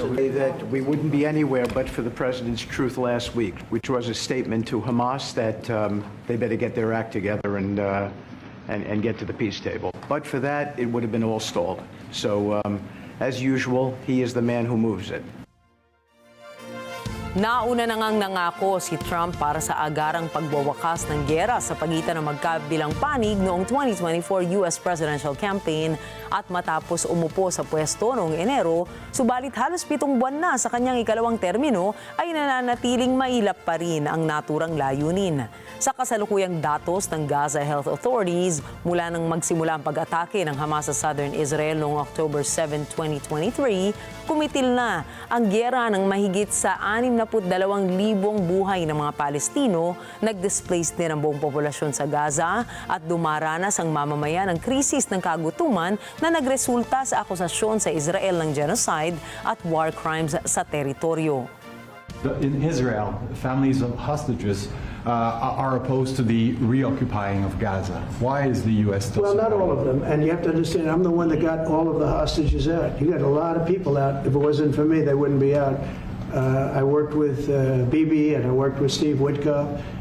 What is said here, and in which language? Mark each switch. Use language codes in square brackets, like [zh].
[en] That we wouldn't be anywhere but for the president's truth last week, which was a statement to Hamas that they better get their act together and get to the peace table. But for that, it would have been all stalled. So, as usual, he is the man who moves it. [tl] Nauna na ngang nangako si Trump para sa agarang pagwawakas ng giyera sa pagitan ng magkabilang panig noong 2024 U.S. presidential campaign at matapos umupo sa pwesto noong Enero, subalit halos 7 buwan na sa kanyang ikalawang termino ay nananatiling mailap pa rin ang naturang layunin. Sa kasalukuyang datos ng Gaza Health Authorities, mula nang magsimula ang pag-atake ng Hamas sa Southern Israel noong October 7, 2023, kumitil na ang giyera ng mahigit sa 62,000 buhay ng mga Palestino, nag-displace din ang buong populasyon sa Gaza at dumaranas ang mamamayan ng krisis ng kagutuman na nagresulta sa akusasyon sa Israel ng genocide at war crimes sa teritoryo. [en] In Israel, families of hostages are opposed to the reoccupying of Gaza. Why is the U.S. still Well, not all of them. And you have to understand, I'm the one that got all of the hostages out. You got a lot of people out. If it wasn't for me, they wouldn't be out. I worked with Bibi and I worked with Steve Witkoff.